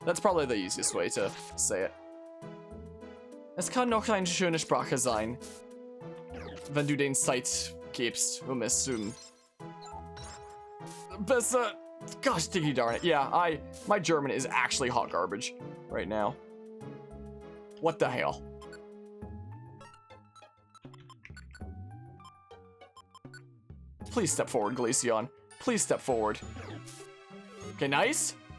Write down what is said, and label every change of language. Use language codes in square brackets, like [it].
[en] That's probably the easiest way to say it. [de] Es kann noch eine schöne Sprache sein, wenn du den Zeit gibst, es besser. [en] Gosh, diggy darn it. Yeah, my German is actually hot garbage right now. What the hell? Please step forward, Glaceon. Please step forward. Okay, nice.